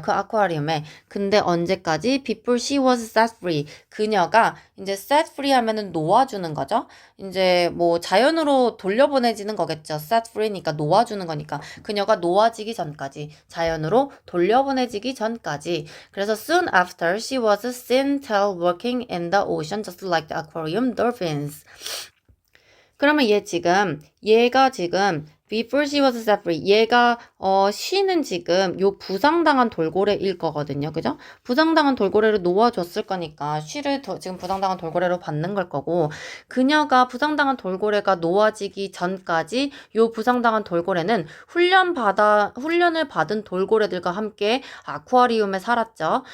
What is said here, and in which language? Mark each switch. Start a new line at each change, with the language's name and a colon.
Korean: 그 아쿠아리움에. 근데 언제까지?
English: Before she was set free.
Korean: 그녀가 이제 set free 하면은 놓아주는 거죠. 이제 뭐 자연으로 돌려보내지는 거겠죠. set free니까 놓아주는 거니까. 그녀가 놓아지기 전까지 자연으로 돌려보내지기 전까지. 그래서
English: soon after she was seen walking in the ocean just like the aquarium dolphins.
Korean: 그러면 얘가 지금
English: before she was set free
Korean: 얘가 she는 지금 요 부상당한 돌고래일 거거든요. 그죠? 부상당한 돌고래를 놓아줬을 거니까 she를 지금 부상당한 돌고래로 받는 걸 거고 그녀가 부상당한 돌고래가 놓아지기 전까지 요 부상당한 돌고래는 훈련을 받은 돌고래들과 함께 아쿠아리움에 살았죠.